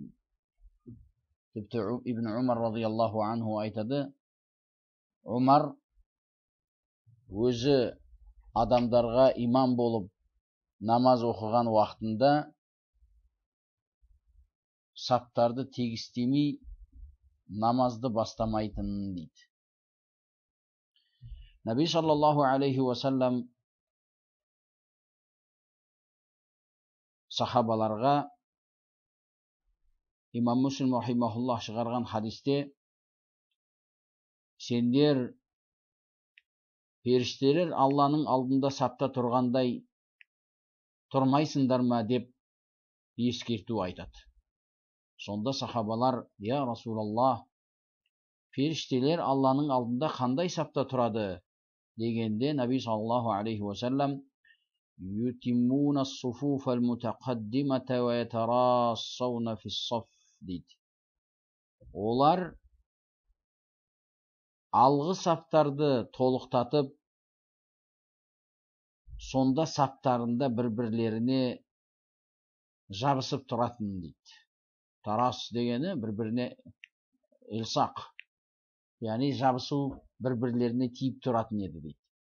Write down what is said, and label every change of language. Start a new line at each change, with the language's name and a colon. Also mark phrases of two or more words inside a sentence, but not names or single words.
Kazakh: Тіпті Ибн Умар
Arabic: رضي الله عنه
Kazakh: айтады: Умар өзі адамдарға имам болып намаз оқыған уақытында саптарды тегістемей намазды бастамайтынын дейді.
Arabic: النبي صلى الله عليه وسلم
Kazakh: сахабаларға имам Муслим рахимахуллах шығарған хадисте: сендер періштелер Алланың алдында сапта тұрғандай тұрмайсыңдар ма деп ескерту айтады. Сонда сахабалар:
Arabic: يا رسول الله,
Kazakh: періштелер Алланың алдында қандай сапта тұрады дегенде,
Arabic: النبي صلى الله عليه وسلم: يتمون الصفوف المتقدمة ويتراصون في الصف
Kazakh: дейді. Олар алғы саптарды толықтатып, сонда саптарында бір-бірлеріне жабысып тұратын дейді. Тарас дегені бір-біріне илсақ, яғни жабысу, бір-бірлеріне тиіп тұратын еді дейді.